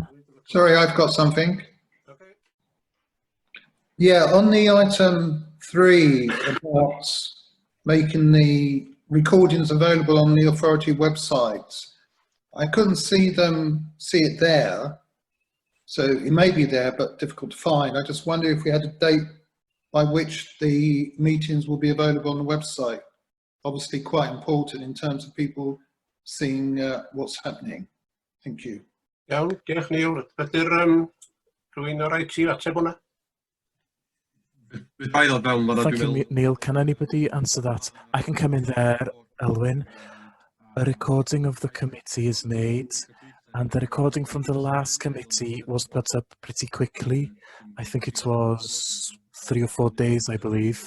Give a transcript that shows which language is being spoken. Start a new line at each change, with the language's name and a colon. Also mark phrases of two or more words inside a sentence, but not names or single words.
English: Sorry, I've got something. Yeah, on the item 3 about making the recordings available on the authority website, I couldn't see it there. So it may be there, but difficult to find. I just wonder if we had a date by which the meetings will be available on the website. Obviously quite important in terms of people seeing what's happening. Thank you.
Welsh: Iawn, diolch Neil. Ydy'r rhywun o'r IT ateb hwnna?
English: Thank you, Neil. Can anybody answer that? I can come in there, Elwyn. A recording of the committee is made, and the recording from the last committee was put up pretty quickly. I think it was 3 or 4 days, I believe.